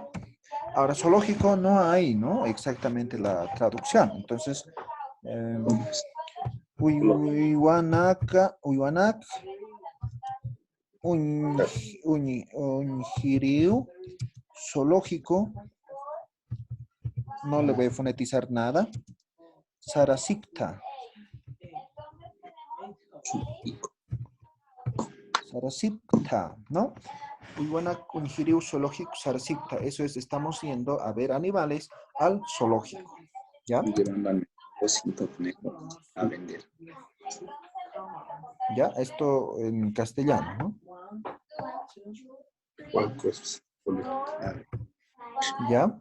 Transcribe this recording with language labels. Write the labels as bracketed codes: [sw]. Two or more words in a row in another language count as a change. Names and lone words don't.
[es] Ahora, zoológico no hay, ¿no? Exactamente la traducción. Entonces, [ay] Uywanak, Unjiriu, [es] zoológico, no le voy a fonetizar nada. [ay] Sarasipta. Sarasipta, ¿no? Uywanak, Unjiriu, zoológico, Sarasipta. [es] Eso es, estamos yendo a ver animales al zoológico. ¿Ya? A vender. Ya, esto en castellano, ¿no? ¿Ya?